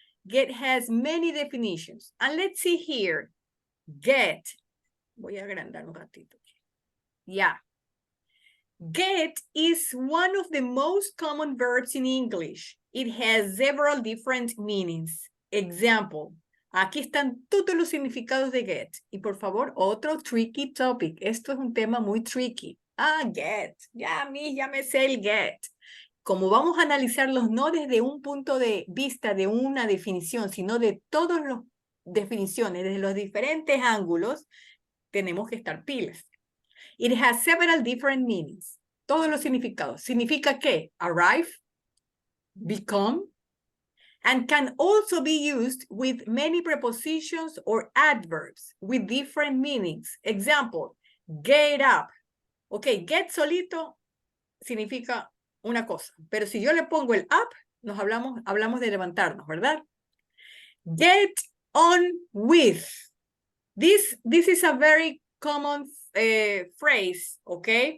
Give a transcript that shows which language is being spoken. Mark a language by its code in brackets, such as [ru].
[en] Get has many definitions. And let's see here. Get. [es] Voy a agrandar un ratito. [en] Yeah. Get is one of the most common verbs in English. It has several different meanings. Example. [es] Aquí están todos los significados de get. Y por favor, otro tricky topic. Esto es un tema muy tricky. Get. Ya me sé el get. Como vamos a analizarlos no desde un punto de vista de una definición, sino de todas las definiciones, desde los diferentes ángulos, tenemos que estar pilas. [en] It has several different meanings. [es] Todos los significados. Significa que [en] arrive, become, and can also be used with many prepositions or adverbs with different meanings. Example, get up. [es] Ok, get solito significa una cosa, pero si yo le pongo el up, nos hablamos de levantarnos, ¿verdad? [en] Get on with. This is a very common phrase, ¿ok?